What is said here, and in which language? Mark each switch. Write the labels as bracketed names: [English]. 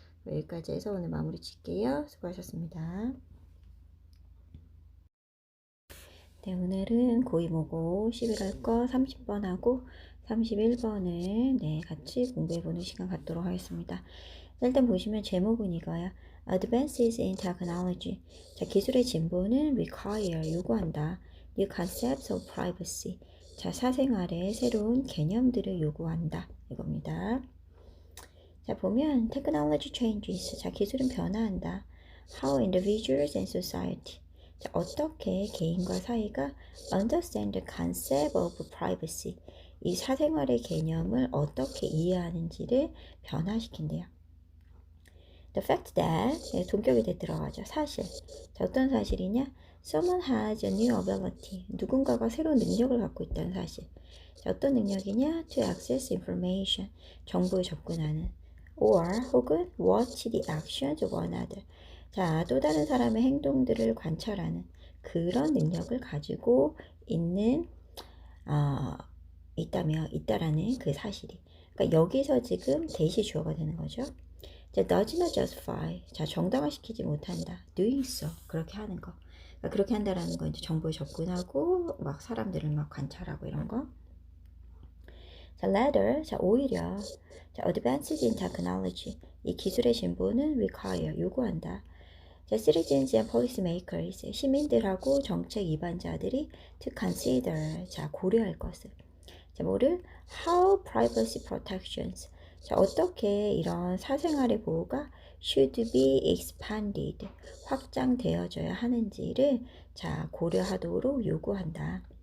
[Korean] 여기까지 해서 오늘 마무리 짓게요. 수고하셨습니다. 네, 오늘은 고이모고 11월 거 30번하고 31번을 네, 같이 공부해보는 시간 갖도록 하겠습니다. 일단 보시면 제목은 이거야. [English] Advances in technology. [Korean] 자, 기술의 진보는 require, 요구한다. [English] New concepts of privacy. [Korean] 자, 사생활의 새로운 개념들을 요구한다. 이겁니다. 자, 보면 [English] technology changes. [Korean] 자, 기술은 변화한다. [English] How individuals and society. [Korean] 자, 어떻게 개인과 사회가 [English] understand the concept of privacy. [Korean] 이 사생활의 개념을 어떻게 이해하는지를 변화시킨대요. [English] The fact that, [Korean] 동격에 대 들어가죠. 사실. 자, 어떤 사실이냐? [English] Someone has a new ability. [Korean] 누군가가 새로운 능력을 갖고 있다는 사실. 자, 어떤 능력이냐? [English] To access information. [Korean] 정보에 접근하는. [English] Or, [Korean] 혹은 [English] watch the actions of another. [Korean] 자, 또 다른 사람의 행동들을 관찰하는 그런 능력을 가지고 있는, 있다라는 그 사실이. 그러니까 여기서 지금 대시 주어가 되는 거죠. [English] 자, does not justify. [Korean] 자, 정당화시키지 못한다. [English] doing so. [Korean] 그렇게 하는 거. 그러니까 그렇게 한다라는 건 이제 정보에 접근하고, 막 사람들을 막 관찰하고 이런 거. 자, rather. 자, 오히려. [English] 자, advances in technology. [Korean] 이 기술의 진보는 [English] require. [Korean] 요구한다. [English] 자, citizens and policymakers. [Korean] 시민들하고 정책 위반자들이 [English] to consider. [Korean] 자, 고려할 것을. 자, 뭐를? [English] How privacy protections. [Korean] 자, 어떻게 이런 사생활의 보호가 [English] should be expanded, [Korean] 확장되어져야 하는지를 자, 고려하도록 요구한다.